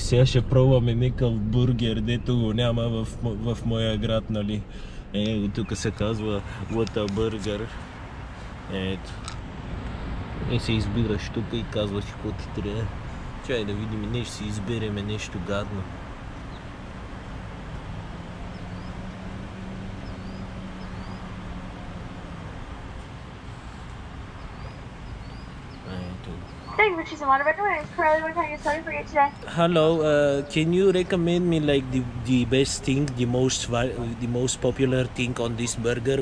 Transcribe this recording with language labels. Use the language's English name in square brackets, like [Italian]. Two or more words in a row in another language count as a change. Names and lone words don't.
[Bulgarian] Сега ще пробваме някакъв бургер, дето го няма в моя град, нали? Тук се казва Whataburger. Ето. И се избираш тук и казваш какво ти трябва. Чай да видим, нещо си избереме, нещо гадно. [English] Thank you for choosing Whataburger. My name is Carly. What can I get started for you today? Hello, can you recommend me like the best thing, the most popular thing on this burger?